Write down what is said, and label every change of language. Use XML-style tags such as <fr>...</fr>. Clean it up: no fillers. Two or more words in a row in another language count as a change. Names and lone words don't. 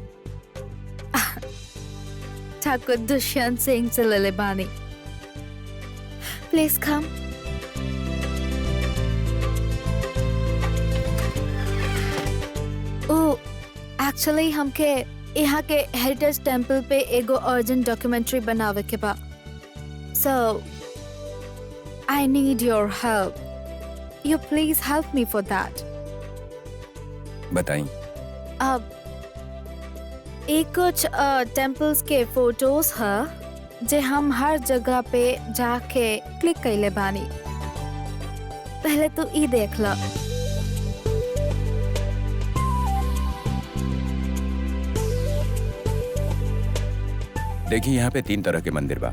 <bho>ठाकुर दुष्यंत सिंह से ले बानी।</bho> <en>please come.</en> <bho>ओ एक्चुअली हमके यहाँ के</bho> <en>heritage temple</en> <bho>पे एगो</bho> <en>urgent documentary</en> <bho>बनावे के बा।</bho> <en>so I need your help. you please help me for that.</en> <bho>बताई। अब एक कुछ टेम्पल्स के फोटोज है जे हम हर जगह पे जाके क्लिक कैले बानी। पहले तो ई देख ला। देखिए, यहाँ पे 3 तरह के मंदिर बा।</bho>